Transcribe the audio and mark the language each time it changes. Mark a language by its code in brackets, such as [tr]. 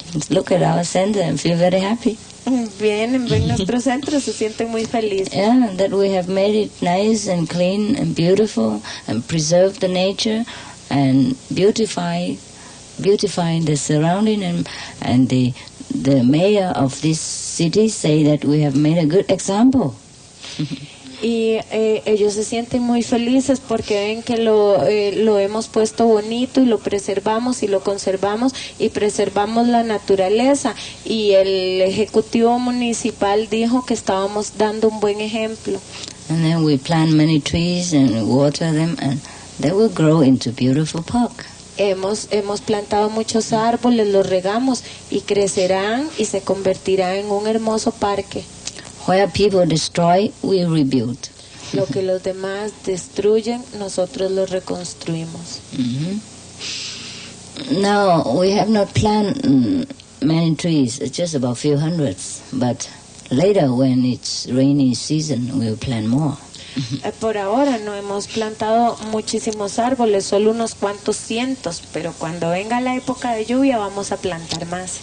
[en] Look at our center and feel very happy. [es] Vienen, ven nuestro centro, se sienten muy felices. [en] Yeah, that we have made it nice and clean and beautiful and preserved the nature and beautifying the surrounding and the mayor of this city say that we have made a good example. [es] Y ellos se sienten muy felices porque ven que lo hemos puesto bonito y lo preservamos y lo conservamos y preservamos la naturaleza. Y el ejecutivo municipal dijo que estábamos dando un buen ejemplo. [en] And then we plant many trees and water them, and they will grow into beautiful park. [es] Hemos plantado muchos árboles, los regamos y crecerán y se convertirán en un hermoso parque. [en] Where people destroy, we rebuild. [es] Lo que los demás destruyen, nosotros lo reconstruimos. [en] Now, we have not planted many trees, it's just about few hundreds, but later when it's rainy season, we'll plant more. [es] Por ahora no hemos plantado muchísimos árboles, solo unos cuantos cientos, pero cuando venga la época de lluvia vamos a plantar más.